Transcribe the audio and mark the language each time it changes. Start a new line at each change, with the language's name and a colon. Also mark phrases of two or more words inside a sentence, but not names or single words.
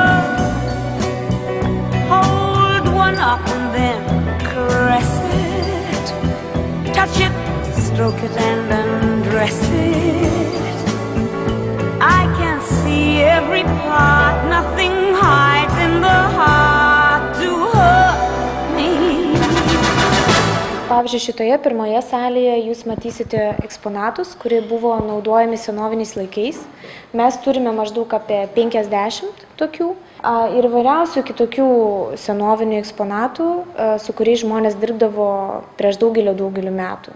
English: Hold one up and then caress it. Touch it, stroke it and undress it. I can see every part. Nothing hides in the heart to hurt me.
Lithuanian: Pavyzdžiui, šitoje pirmoje salėje jūs matysite eksponatus, kurie buvo naudojami senoviniais laikais. Mes turime maždaug apie 50 tokių ir įvairiausių kitokių senovinių eksponatų, su kuriais žmonės dirbdavo prieš daugelį metų.